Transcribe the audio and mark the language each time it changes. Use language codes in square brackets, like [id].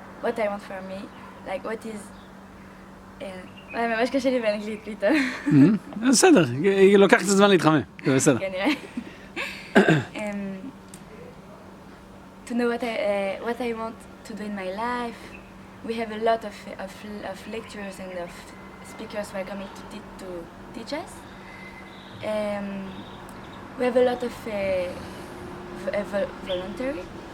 [en] what I want for me, like what is... [he] וואי, ממש קשה לי באנגלית פתאום. בסדר, היא לוקחת את הזמן להתחמם, זה בסדר. כנראה. [en] To know what I want to do in my life. We have a lot of lectures and of speakers who are coming to teach us. We have a lot of voluntary.